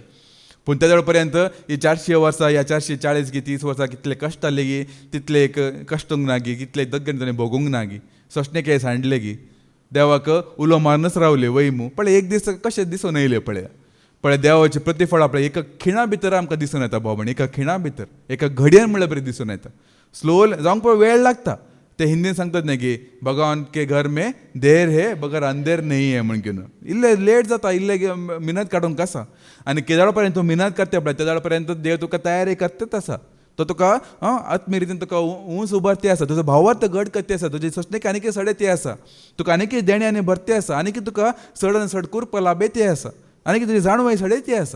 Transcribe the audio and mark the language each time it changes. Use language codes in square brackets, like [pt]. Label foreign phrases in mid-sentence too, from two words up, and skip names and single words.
[kok] पूण तेज्या पर्यंत ही 400 वर्सां या 440 की 30 वर्सां कितले कश्ट आले गी तितले एक कश्टूंक ना गी, कितले दग्गन ताणें भोगूंक ना गी, सोंसणे केस हांडले गी, देवाक उलो मारनच रावले वयमू. पळय एक दीस कशें दिसून येयले पळय देवाचें प्रतिफळ आपल्या एका खिणा भितर आमकां दिसून येता. भावण एका खिणा भितर एका घडयेन म्हणल्यार बरें दिसून येता. स्लो जावंक पळय वेळ लागता. ते हिंदीन सांगतात न्ही की [hi] भगवान के घर में देर है बगर अंधेर नहीं है [kok] म्हणून. इल्ले लेट जाता, इल्ले मिनत काडूंक आसा. आनी केदाळ पर्यंत तूं मिनत करता पळय तेदाळ पर्यंत देव तुका तयारी करताच आसा. तो तुका आत्मीय रितीन तुका ऊंच उबारते आसा, तुजो भावार्थ घट करते आसा, तुजे सोचणेक आनीक सडे आसा, तुका आनीक देणे आनी भरते आसा, आनीक तुका सड आनी सड करपा लाभेते आसा, आनीक तुजी जाणवाय सडयते आसा.